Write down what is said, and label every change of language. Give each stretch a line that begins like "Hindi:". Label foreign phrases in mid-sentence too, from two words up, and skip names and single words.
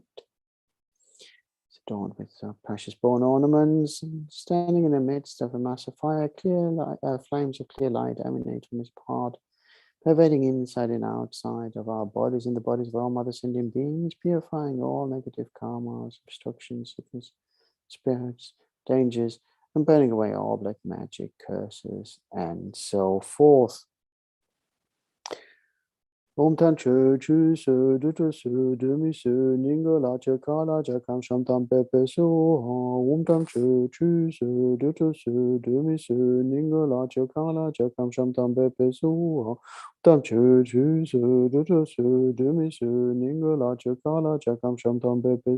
English: It's adorned with precious bone ornaments, and standing in the midst of a mass of fire, clear light, flames of clear light emanate from his part, pervading inside and outside of our bodies and the bodies of all Mother Sentient beings, purifying all negative karmas, obstructions, sickness, spirits, dangers, and burning away all black magic, curses, and so forth. Om Tan Chu Chu Su Du Tu Su Du Mi Su Ningo La Cha Ka La Cha Kam Sham Tam Pe Pe Su Om Tan Chu Chu Su Du Tu Su Du Mi Su Ningo La Cha Ka La Cha Kam Sham Tam Pe Pe Su Tam Chu Chu Su Du Tu Su Du Mi Su Ningo La Cha Ka La Cha Kam Sham Tam Pe Pe